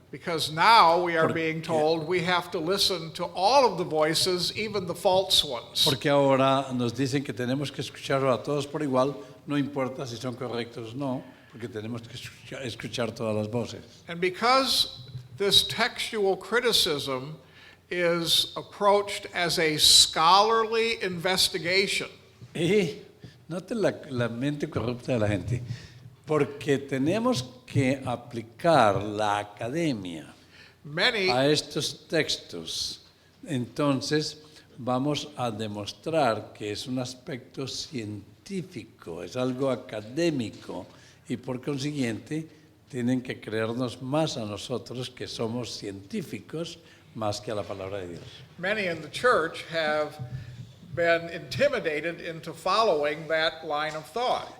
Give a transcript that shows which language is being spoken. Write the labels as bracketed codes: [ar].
[en] Because now we are [es] Porque- [en] being told we have to listen to all of the voices, even the false ones. [es] Porque ahora nos dicen que tenemos que escuchar a todos por igual, no importa si son correctos o no, porque tenemos que escuchar todas las voces. [en] And because this textual criticism is approached as a scholarly investigation, [es] Y noten la mente corrupta de la gente, porque tenemos que aplicar la academia [en] many [es] a estos textos, entonces vamos a demostrar que es un aspecto científico, es algo académico y por consiguiente tienen que creernos más a nosotros que somos científicos más que a la palabra de Dios. [en] many in the church have been intimidated into following that line of thought.